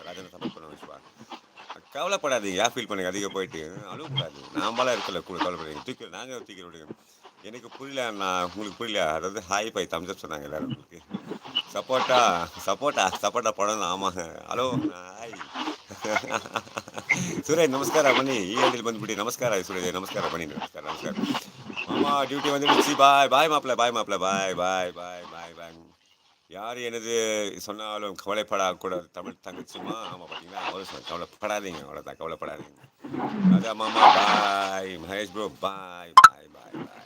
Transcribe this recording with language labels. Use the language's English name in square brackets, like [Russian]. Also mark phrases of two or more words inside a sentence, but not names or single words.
[Tamil] ராஜா நான் சப்போர்ட் பண்ண விஷயம். கவலைப்படாதீங்க. ஏன் ஃபீல் பண்ணுங்க? அதிகம் போயிட்டு அழுவக்கூடாது. நாம்பளாம் இருக்கல கூட, கவலைப்படாதீங்க. தூக்கி நாங்கள் தூக்கி விடுங்க. எனக்கு புரியல, நான் உங்களுக்கு புரியல. அதாவது [English] hi five thumbs up [Tamil] சொன்னாங்க எல்லாரும். உங்களுக்கு சப்போர்ட்டா சப்போர்ட்டா படம். ஆமாங்க. [English] hello hi [Kannada] ಸುರೇಶ್ ನಮಸ್ಕಾರ ಬನ್ನಿ. ಈ ಹಳ್ಳಿಲಿ ಬಂದ್ಬಿಟ್ಟು ನಮಸ್ಕಾರ ಸುರೇಶ್, ನಮಸ್ಕಾರ ಬನ್ನಿ. ನಮಸ್ಕಾರ ನಮಸ್ಕಾರ [Tamil] மாமா. டியூட்டி வந்துடுச்சு. பாய் பாய் மாப்பிள்ள, பாய் மாப்பிள்ள, பாய் பாய் பாய் பாய் பாய். யார் எனது சொன்னாலும் கவலைப்படக்கூடாது. தமிழ் தங்கச்சிமா. ஆமாம் பார்த்தீங்களா, அவரும் சொன்ன கவலைப்படாதீங்க, அவ்வளோதான், கவலைப்படாதீங்க. ராஜா மாமா பாய். மகேஷ் ப்ரோ பாய் பாய் பாய் பாய்.